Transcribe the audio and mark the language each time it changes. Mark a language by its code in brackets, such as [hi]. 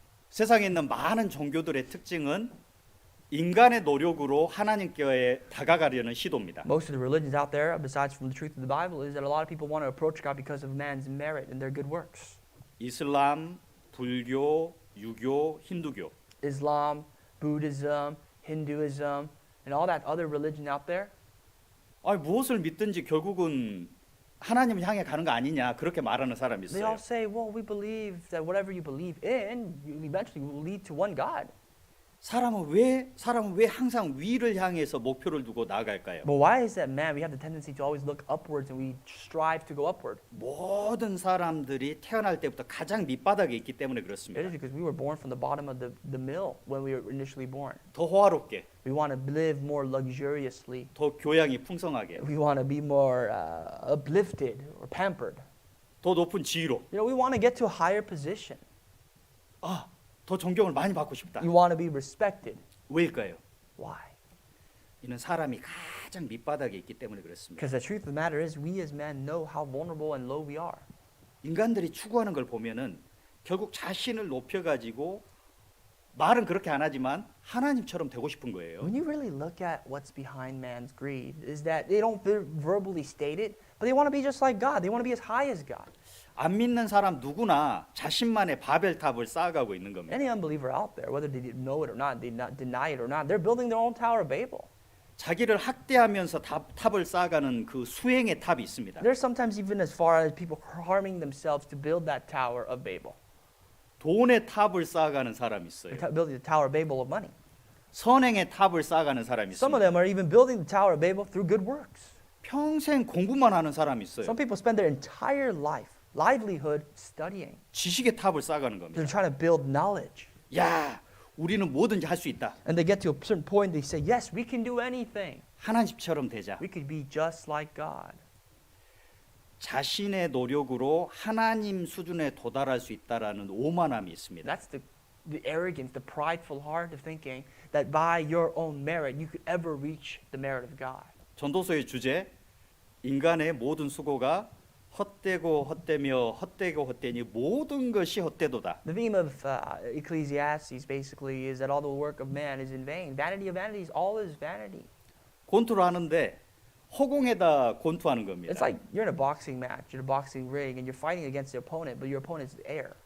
[ko] 세상에 있는 많은 종교들의 특징은 인간의 노력으로 하나님께 다가가려는 시도입니다. [en] Most of the religions out there, besides from the truth of the Bible, is that a lot of people want to approach God because of man's merit and their good works. [ko] 이슬람, 불교, 유교, 힌두교. [en] Islam, Buddhism, Hinduism, and all that other religion out there. [ko] 무엇을 믿든지 결국은 하나님을 향해 가는 거 아니냐 그렇게 말하는 사람이 [en] They [ko] 있어요. [en] all say, well, we believe that whatever you believe in, you eventually will lead to one God. [ko] 사람은 왜 항상 위를 향해서 목표를 두고 나아갈까요? [en] But why is that, man? We have the tendency to always look upwards and we strive to go upward. [ko] 모든 사람들이 태어날 때부터 가장 밑바닥에 있기 때문에 [en] It [ko] 그렇습니다. [en] is because we were born from the bottom of the mill when we were initially born. [ko] 더 호화롭게, [en] We want to live more luxuriously. [ko] 더 교양이 풍성하게, [en] We want to be more uplifted or pampered. [ko] 더 높은 지위로, [en] You know, we want to get to a higher position. [ko] 더 존경을 많이 받고 싶다. [en] We want to be respected. [ko] 왜일까요? [en] Why? [ko] 이는 사람이 가장 밑바닥에 있기 때문에 그렇습니다. [en] Because the truth of the matter is, we as men know how vulnerable and low we are. [ko] 인간들이 추구하는 걸 보면은 결국 자신을 높여가지고 말은 그렇게 안 하지만 하나님처럼 되고 싶은 거예요. [en] When you really look at what's behind man's greed, is that they don't verbally state it, but they want to be just like God. They want to be as high as God. [ko] 안 믿는 사람 누구나 자신만의 바벨탑을 쌓아가고 있는 겁니다. [en] Any unbeliever out there, whether they know it or not, they not deny it or not, they're building their own Tower of Babel. [ko] 자기를 학대하면서 탑을 쌓아가는 그 수행의 탑이 있습니다. [en] There's sometimes even as far as people harming themselves to build that Tower of Babel. [ko] 돈의 탑을 쌓아가는 사람이 있어요. [en] Building the Tower of Babel of money. [ko] 선행의 탑을 쌓아가는 사람이 [en] Some of [ko] 있습니다. [en] them are even building the Tower of Babel through good works. [ko] 평생 공부만 하는 사람이 있어요. [en] Some people spend their entire livelihood studying. [ko] 지식의 탑을 쌓아가는 겁니다. [en] They're trying to build knowledge. [ko] 야, 우리는 뭐든지 할 수 있다. [en] And they get to a certain point, they say, yes, we can do anything. [ko] 하나님처럼 되자. [en] We could be just like God. [ko] 자신의 노력으로 하나님 수준에 도달할 수 있다라는 오만함이 있습니다. [en] That's the arrogance, the prideful heart of thinking that by your own merit you could ever reach the merit of God. [ko] 전도서의 주제, 인간의 모든 수고가 헛되고 헛되며 헛되고 헛되니 모든 것이 헛되도다. [en] The theme of Ecclesiastes basically is that all the work of man is in vain. Vanity of vanities, all is vanity. [ko] 권투를 하는데 허공에다 권투하는 겁니다. [en] It's like you're in a boxing match, you're in a boxing ring, and you're fighting against the opponent, but your opponent's air.